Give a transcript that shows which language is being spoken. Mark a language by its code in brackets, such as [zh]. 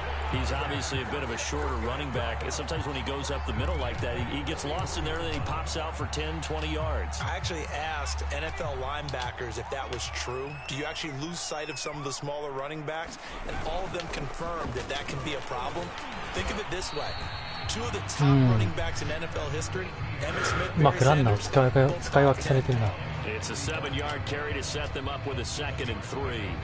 [en] He's obviously a bit of a shorter running back. Sometimes when he goes up the middle like that, he gets lost in there, and then he pops out for 10, 20 yards. I actually asked NFL linebackers if that was true. Do you actually lose sight of some of the smaller running backs? And all of them confirmed that that can be a problem. Think of it this way. Two of the top running backs in NFL history, Emmitt Smith, [ja] うまくランナーを使い分けされてるな。 [en] It's a 7-yard carry to set them up with a 2nd and 3.